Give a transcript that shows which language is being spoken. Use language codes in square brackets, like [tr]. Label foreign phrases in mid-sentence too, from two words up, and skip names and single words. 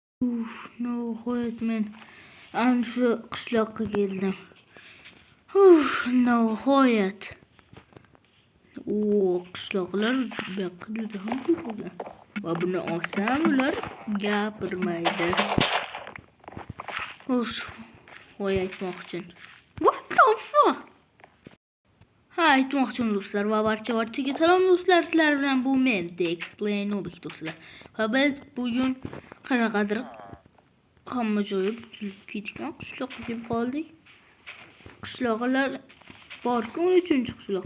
[uz] Nihoyat men ana shu qishloqqa keldim. Nihoyat. Qishloqlar bu yoqqa juda ham ko'p. Va buni olsam ular gapirmaydi. Voy aytmoqchi. [en] What the fuck? [uz] Aytmoqchim do'stlar va barchaga salom do'stlar. Sizlar bilan bu men Dekplenobik do'stlar. Va biz bugun qanaqadir hamma joyi buzilib ketgan qishloqqa kelib qoldik. Qishloqlar bor-ku 13-qishloq.